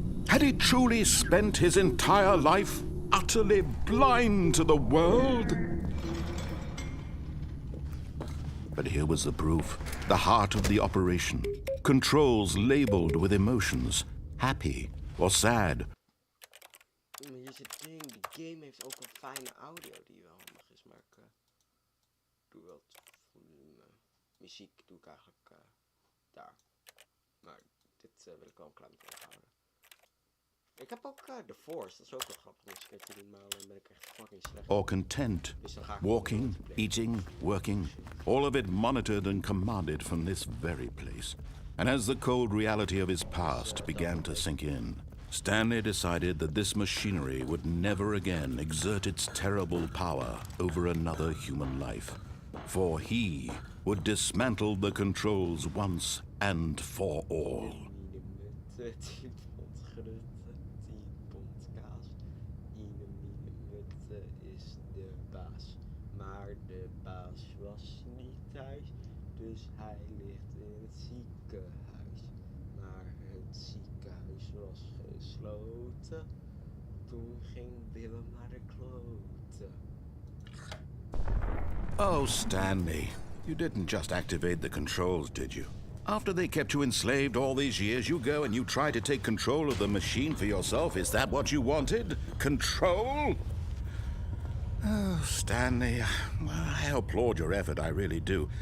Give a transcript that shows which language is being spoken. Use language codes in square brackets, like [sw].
[en] Had he truly spent his entire life utterly blind to the world? But here was the proof. The heart of the operation. Controls labeled with emotions. Happy or sad. [nl] Hier is het ding. De game heeft ook een fijne audio die wel handig is. Maar ik doe wel het volume. Muziek doe ik eigenlijk daar. Maar dit wil ik wel een klein beetje houden. Ik heb ook The Force, dat is ook wel grappig om eens een keer te doen, maar dan ben ik echt fucking slecht. [en] Or content, walking, eating, working, all of it monitored and commanded from this very place. And as the cold reality of his past began to sink in, Stanley decided that this machinery would never again exert its terrible power over another human life. For he would dismantle the controls once and for all. [nl] 10 pond grutte, 10 pond kaas. 1 minuut is de baas. Maar de baas was niet thuis, dus hij ligt in het ziekenhuis. Maar het ziekenhuis was gesloten. Toen ging Willem naar de kloten. [en] Oh, Stanley, you didn't just activate the controls, did you? After they kept you enslaved all these years, you go and you try to take control of the machine for yourself. Is that what you wanted? Control? Oh, Stanley, well, I applaud your effort, I really do.